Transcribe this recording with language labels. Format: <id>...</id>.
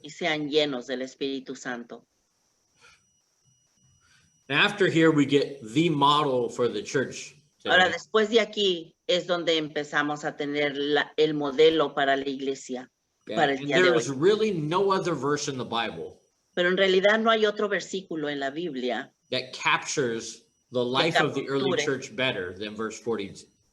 <es>y sean llenos del Espíritu Santo.</es> <en>And after here, we get the model for the church</en> <es>Ahora,</es> <en>today.</en> <es>después de aquí es donde empezamos a tener el modelo para la iglesia, para el</es> <en>And</en> <es>día de</es> <en>there</en> <es>hoy.</es> <en>is really no other verse in the Bible</en> <es>Pero en realidad no hay otro versículo en la Biblia</es> <en>that captures the life of the early</en> <es>capture.</es> <en>church better than verse 42.</en>